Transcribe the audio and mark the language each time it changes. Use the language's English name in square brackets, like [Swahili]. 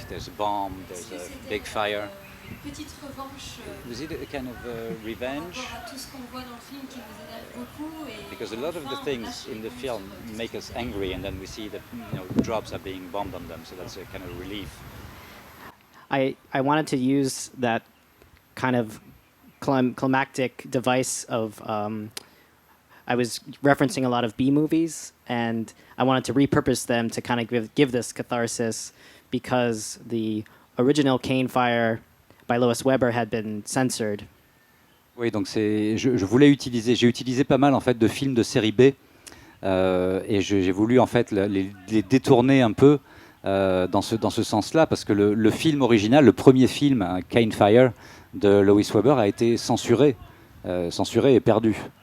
[English] There's a bomb, there's a big fire. [French] Une petite revanche [English] Was it a kind of revenge? [French] par rapport à tout ce qu'on voit dans le film qui nous énerve beaucoup. [English] Because a lot of the things in the film make us angry, and then we see that drops are being bombed on them, so that's a kind of relief. I wanted to use that kind of climactic device of I was referencing a lot of B movies, and I wanted to repurpose them to kind of give this catharsis because the original Cane Fire by Lois Weber had been censored. [French] Oui, donc je voulais utiliser, j'ai utilisé pas mal en fait de films de série B, et j'ai voulu en fait les détourner un peu dans ce sens-là, parce que le film original, le premier film, Cane Fire de Lois Weber, a été censuré et perdu.